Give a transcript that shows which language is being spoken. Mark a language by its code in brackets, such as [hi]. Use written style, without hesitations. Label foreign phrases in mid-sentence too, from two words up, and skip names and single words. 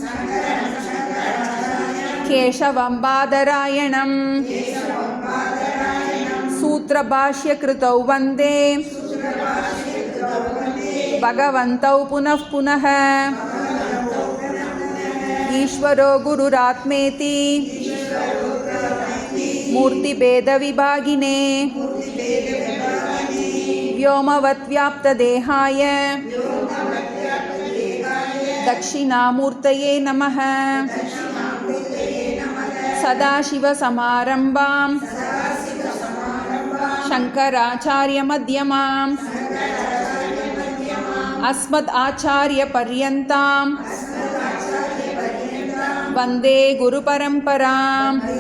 [sa] केशवं बादरायणं सूत्रभाष्यकृतौ वन्दे भगवन्तौ पुनः पुनः. ईश्वरो गुरुरात्मेति मूर्तिभेदविभागिने व्योमवद्व्याप्तदेहाय दक्षिणामूर्तये नमः. सदाशिवसमारम्भां शङ्कराचार्यमध्यमाम् अस्मदाचार्यपर्यन्तां वन्दे गुरुपरम्पराम्.